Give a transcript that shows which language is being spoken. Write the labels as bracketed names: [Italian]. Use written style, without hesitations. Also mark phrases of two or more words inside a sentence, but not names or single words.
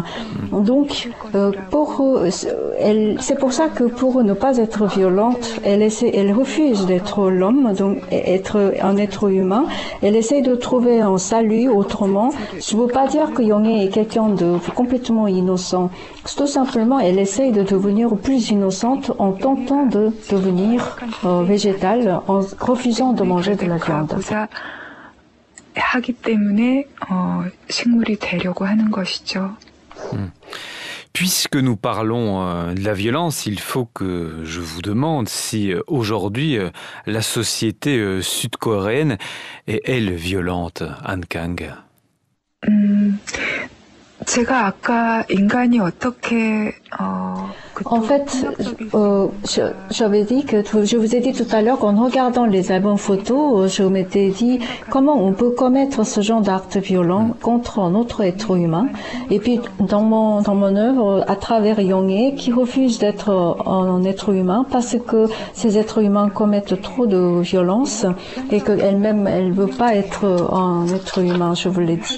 [French] Donc, c'est pour ça que pour ne pas être violente, elle refuse d'être l'homme, donc être un être humain. Elle essaie de trouver un salut autrement. Je ne veux pas dire que Jung est quelqu'un de complètement innocent. Tout simplement, elle essaie de devenir plus innocente en tentant de devenir végétale, en refusant de manger de la viande. [Korean] 하기 때문에 식물이 되려고 하는 것이죠. [French] Puisque nous parlons de la violence, il faut que je vous demande si aujourd'hui la société sud-coréenne est elle violente, Han Kang. [Korean] 제가 아까 인간이 어떻게 [French] En fait, j'avais dit que je vous ai dit tout à l'heure qu'en regardant les albums photos, je m'étais dit comment on peut commettre ce genre d'acte violent contre un autre être humain. Et puis dans mon œuvre, à travers Jung, qui refuse d'être un être humain parce que ces êtres humains commettent trop de violence et qu'elle-même elle veut pas être un être humain, je vous l'ai dit.